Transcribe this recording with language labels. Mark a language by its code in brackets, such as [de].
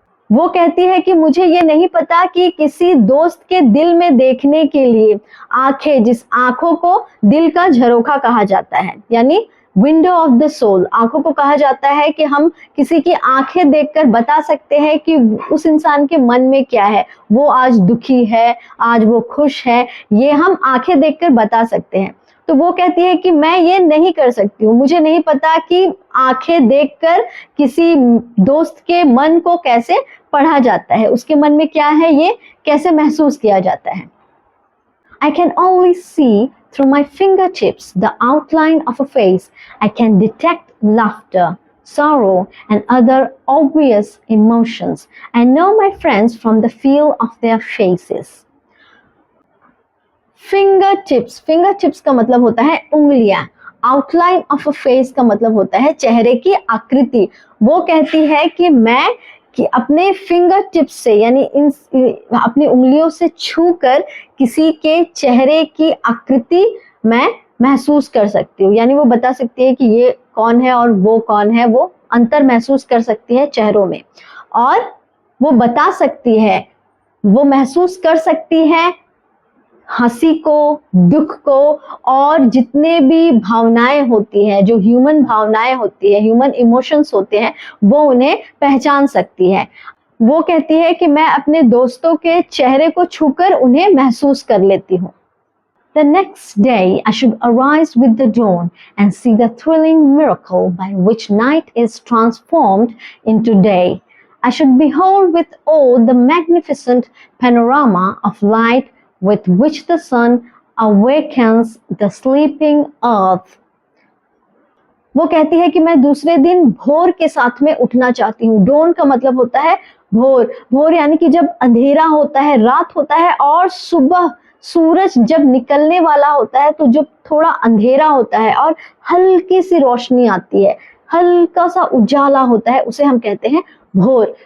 [hi] वो कहती है कि मुझे ये नहीं पता कि किसी दोस्त के दिल में देखने के लिए आंखें, जिस आंखों को दिल का झरोखा कहा जाता है, यानी [en] window of the soul, [hi] आंखों को कहा जाता है कि हम किसी की आंखें देखकर बता सकते हैं कि उस इंसान के मन में क्या है, वो आज दुखी है, आज वो खुश है, ये हम आंखें देखकर बता सकते हैं। तो वो कहती है कि मैं ये नहीं कर सकती हूँ, मुझे नहीं पता कि आंखें देखकर किसी दोस्त के मन को कैसे पढ़ा जाता है, उसके मन में क्या है ये कैसे महसूस किया जाता है। [en] I can only see through my fingertips the outline of a face. I can detect laughter, sorrow, and other obvious emotions. I know my friends from the feel of their faces. [hi] Finger tips का मतलब होता है उंगलियां। [en] outline of a face [hi] का मतलब होता है चेहरे की आकृति। वो कहती है कि अपने फिंगर टिप्स से, यानी अपनी उंगलियों से छूकर किसी के चेहरे की आकृति मैं महसूस कर सकती हूँ, यानी वो बता सकती है कि ये कौन है और वो कौन है, वो अंतर महसूस कर सकती है चेहरों में, और वो बता सकती है, वो महसूस कर सकती है हंसी को, दुख को, और जितने भी भावनाएं होती हैं, जो ह्यूमन भावनाएं होती है, ह्यूमन इमोशंस होते हैं, वो उन्हें पहचान सकती है। वो कहती है कि मैं अपने दोस्तों के चेहरे को छूकर उन्हें महसूस कर लेती हूँ। [en] The next day I should arise with the dawn and see the thrilling miracle by which night is transformed into day. I should behold with awe the magnificent panorama of light with which the sun awakens the sleeping earth. [hi] वो कहती है कि मैं दूसरे दिन भोर के साथ में उठना चाहती हूँ। डोन का मतलब होता है भोर यानी कि जब अंधेरा होता है, रात होता है, और सुबह सूरज जब निकलने वाला होता है, तो जब थोड़ा अंधेरा होता है और हल्की सी रोशनी आती है, हल्का सा उजाला होता है, उसे हम कहते हैं भोर।